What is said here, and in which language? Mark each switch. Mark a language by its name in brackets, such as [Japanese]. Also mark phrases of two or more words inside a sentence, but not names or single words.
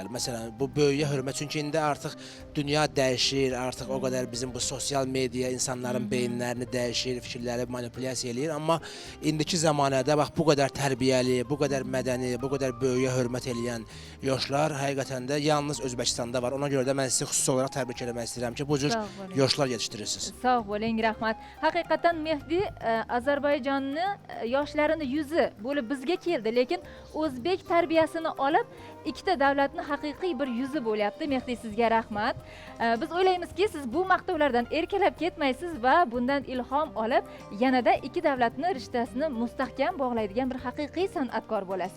[Azerbaijani] Məsələn, bu böyüyə hörmət, çünki indi artıq dünya dəyişir, artıq o qədər bizim bu sosial media insanların beyinlərini dəyişir, fikirləri manipulyasiya eləyir, amma indiki zamanədə bax bu qədər tərbiyəli, bu qədər mədəni, bu qədər böyüyə hörmət eləyən yoşlar həqiqətən də yalnız Özbəkistanda var. Ona görə də mən sizi xüsusi olaraq təbrik etmək istəyirəm ki, bu cür yoşlar yetişdirirsiniz. [Uzbek] Sog' bo'ling, rahmat. Haqiqatan Mehdi Ozarbayjonni yoshlarini yuzi bo'lib bizga keldi, lekin o'zbek tarbiyasini olib ikkita davlatni haqiqiy bir yuzi bo'lyapti. Mehdi, sizga rahmat. Biz o'ylaymizki, siz bu maqtovlardan erkalab ketmaysiz va bundan ilhom olib yanada ikki davlatni rishtasini mustahkam bog'laydigan bir haqiqiy san'atkor bo'lasiz.